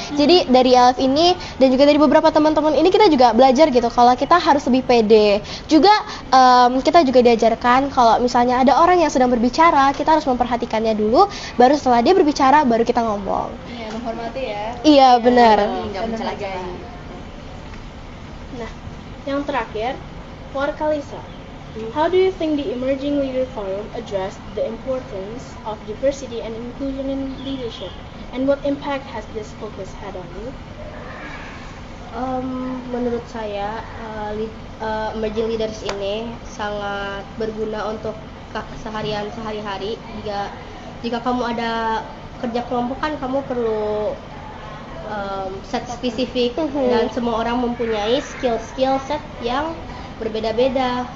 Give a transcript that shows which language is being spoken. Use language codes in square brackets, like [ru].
[id] Jadi dari LF ini dan juga dari beberapa teman-teman ini kita juga belajar gitu kalau kita harus lebih pede. Juga kita juga diajarkan kalau misalnya ada orang yang sedang berbicara, kita harus memperhatikannya dulu, baru setelah dia berbicara baru kita ngomong. Iya, menghormati ya. Iya, benar. Nggak mencelakai. Nah, yang terakhir, [en] for Kalisa, how do you think the Emerging Leader Forum addressed the importance of diversity and inclusion in leadership, and what impact has this focus had on you? [id] Menurut saya emerging leaders ini sangat berguna untuk keseharian sehari-hari. Jika kamu ada kerja kelompok kan kamu perlu set spesifik dan semua orang mempunyai skill set yang berbeda-beda.